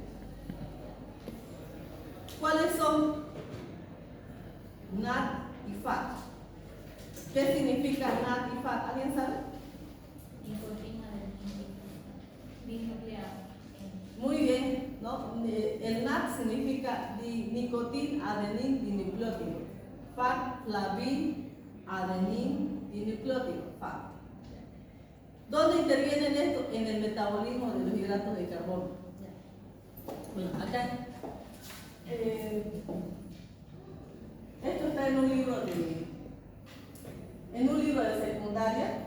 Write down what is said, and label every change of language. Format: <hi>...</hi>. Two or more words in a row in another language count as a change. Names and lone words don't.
<es>¿Cuáles son? NAD y FAT. ¿Qué significa NAD y FAT? ¿Alguien sabe? Nicotina dinucleada. Muy bien, ¿no? El NAD significa nicotin adenin dinucleótido. FAT, flavin adenin dinucleótido. FAT. ¿Dónde intervienen esto? En el metabolismo de los hidratos de carbono. Bueno, acá esto está en un libro de secundaria.</es>